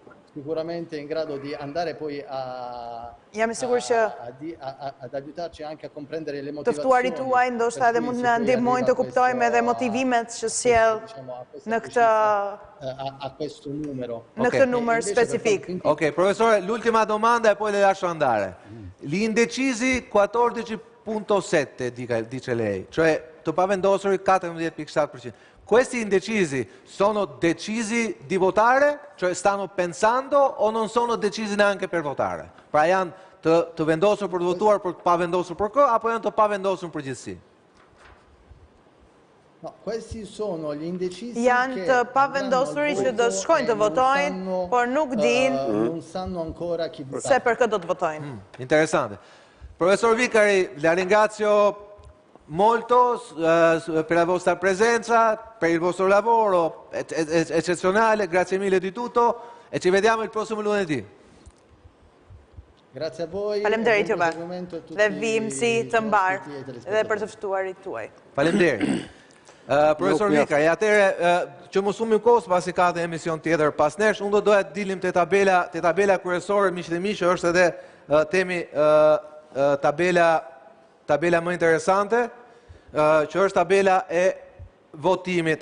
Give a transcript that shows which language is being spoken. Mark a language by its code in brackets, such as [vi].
[it] sicuramente in grado di andare poi [sq] jam I sigurt që [it] ad aiutarci anche a comprendere le motivazioni. [sq] Të ftuarit tuaj ndoshta edhe mund na ndihmojnë të kuptojmë edhe motivimet që sjell në këtë [it] a questo numero. [sq] Në këtë numër specifik. [it] Ok, professore, l'ultima domanda e poi le lascio andare. Gli indecisi 14.7 dice lei, cioè [sq] të pavendosuri 14.7%. [it] Questi indecisi sono decisi di votare? Cioè stanno pensando o non sono decisi neanche per votare? [sq] Pra janë të vendosur për të votuar për të pavendosur për kë, apo janë të pavendosur në përgjithësi? [it] No, questi sono gli indecisi [sq] janë të pavendosuri që do shkojnë të votojnë, por nuk dinë [it] non sanno ancora chi votare. [sq] Se për këtë do të votojnë. [it] Interessante. Professor Vicari, la ringrazio molto per la vostra presenza, per il vostro lavoro eccezionale, grazie mille di tutto e ci vediamo il prossimo lunedì. Grazie a voi. [sq] Faleminderit juve. Dhe vimësi të mbarë dhe për të ftuarit tuaj. Faleminderit. Profesor Vikari, atëre që mos humbim kohë pasi ka të emision tjetër pas nesh, unë do doja të dilim te tabela kryesore, miq dhe miqë, është edhe temi tabela më interesante, që është tabela e votimit.